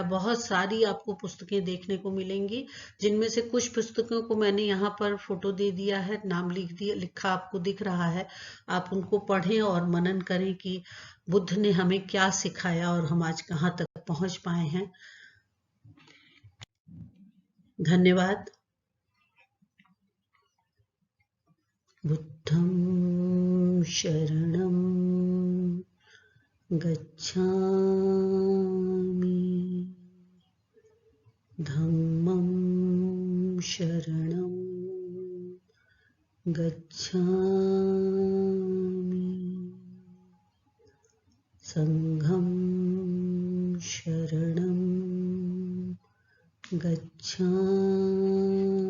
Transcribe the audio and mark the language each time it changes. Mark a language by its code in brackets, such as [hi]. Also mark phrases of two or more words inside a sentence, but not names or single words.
[hi] बहुत सारी आपको पुस्तकें देखने को मिलेंगी, जिनमें से कुछ पुस्तकों को मैंने यहाँ पर फोटो दे दिया है, नाम लिखा आपको दिख रहा है। आप उनको पढ़ें और मनन करें कि बुद्ध ने हमें क्या सिखाया और हम आज कहाँ तक पहुंच पाए हैं। धन्यवाद। [pi] बुद्धं शरणं गच्छामि, धम्मं शरणं गच्छामि, संघं शरणं गच्छामि।